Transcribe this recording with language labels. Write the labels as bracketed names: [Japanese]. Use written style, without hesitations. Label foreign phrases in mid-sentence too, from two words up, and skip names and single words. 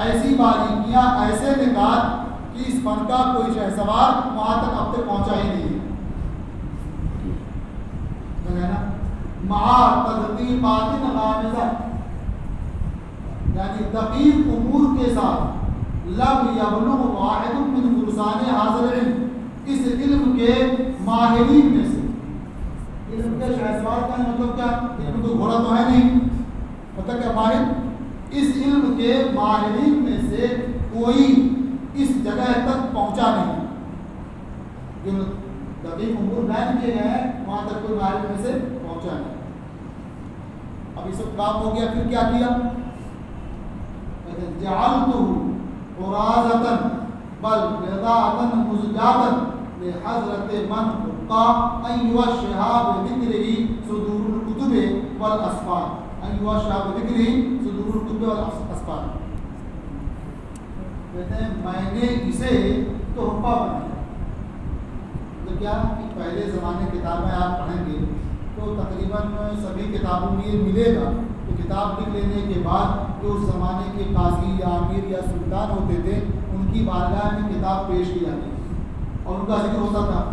[Hindi] ऐसी बारीकियां, ऐसे निकात कि इस फन का कोई शहसवार वहां तक अब तक पहुंचा ही नहीं है ना। [Arabic] تدقيقات غامضة, [Hindi] यानी दकीक उमूर के साथ [Arabic] لم يبلغ واحد من فرسان هذا العلم, [Hindi] इस इल्म के माहिरीन में से। इल्म के शहसवार का मतलब क्या? इल्म तो घोड़ा तो है नहीं, मतलब क्या माहिर? इस इल्म के माहिरीन में से कोई इस जगह तक पहुंचा नहीं, जो दकीक उमूर बयान किए गए हैं वहां तक कोई माहिर में से पहुंचा नहीं। अब ये सब काम हो गया, फिर क्या किया? [Arabic] جعلته قراضة بل بضاعة مزجاة لحضرة من حق أيها شهاب بذكره صدور الكتب والأسفار أيها شهاب بذكره صدور الكتب والأسفار, अय्युहा शिहाब बिज़िक्रिही सुदूरुल कुतुब वल अस्फार। [Hindi] कहते हैं मैंने इसे तोहफा बनाया। तो क्या कि पहले ज़माने किताबें आप पढ़ेंगे तो तकरीबन सभी किताबों में ये मिलेगा कि किताब लिख लेने के बाद जो उस ज़माने के काजी या आमिर या सुल्तान होते थे उनकी बारगाह में किताब पेश की जाती थी और उनका जिक्र होता था।